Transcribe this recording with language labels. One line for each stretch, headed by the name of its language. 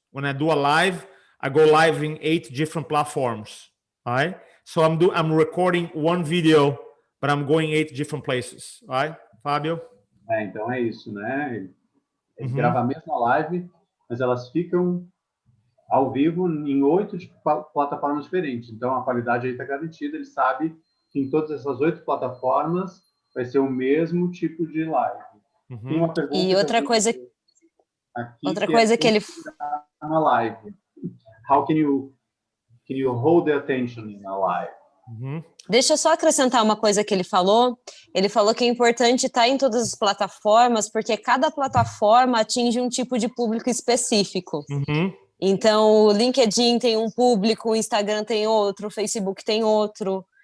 English: When I do a live, I go live in 8 different platforms. All right. So I'm recording one video, but I'm going 8 different places. All right, Fábio?
Portuguese: Então é isso, né? Ele grava a mesma live, mas elas ficam ao vivo em 8 plataformas diferentes. Então a qualidade aí está garantida. Ele sabe que em todas essas 8 plataformas vai ser o mesmo tipo de live. Tem uma pergunta E outra coisa que ele na live.
English: How can you hold the attention in a live?
Portuguese: Deixa eu só acrescentar uma coisa que ele falou. Ele falou que é importante estar em todas as plataformas, porque cada plataforma atinge um tipo de público específico. Então, o LinkedIn tem um público, o Instagram tem outro, o Facebook tem outro.